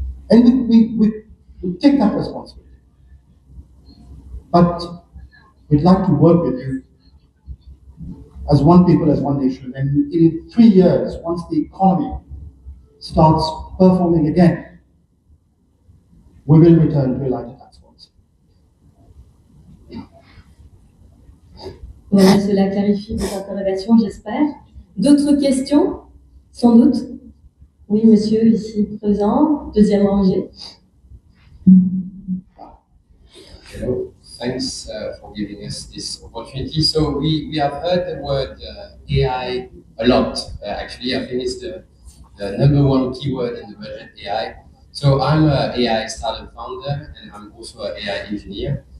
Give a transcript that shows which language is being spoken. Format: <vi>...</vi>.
<en>And we take that responsibility. But we'd like to work with you as one people, as one nation. And in 3 years, once the economy starts performing again, we will return to a lighter tax policy.</en> <fr>Voilà, cela clarifie vos interrogations, j'espère. D'autres questions? Sans doute. Oui, monsieur, ici présent, deuxième rangée.</fr> <en>Hello, thanks for giving us this opportunity. So we have heard the word AI a lot. Actually, I think it's the number one keyword in the budget, AI. So I'm an AI startup founder, and I'm also an AI engineer.</en>